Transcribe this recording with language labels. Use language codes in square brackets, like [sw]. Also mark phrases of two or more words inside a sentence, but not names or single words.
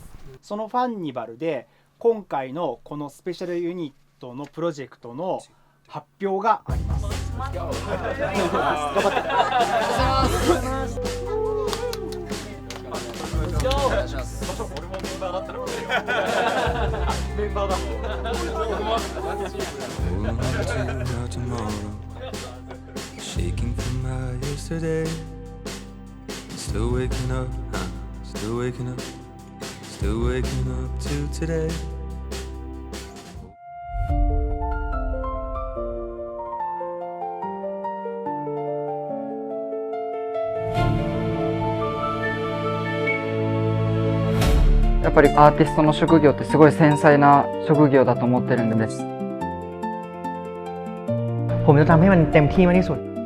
[ja] そのファンニバルで今回のこのスペシャルユニットのプロジェクトの発表があります。頑張って。俺もメンバーだったらメンバーだ。 [en] Shaking from my yesterday, still waking up, still waking up, still waking up to today. . [ja] やっぱりアーティストの職業ってすごい繊細な職業だと思ってるんです。 [th] ผมจะทำให้มันเต็มที่มากที่สุด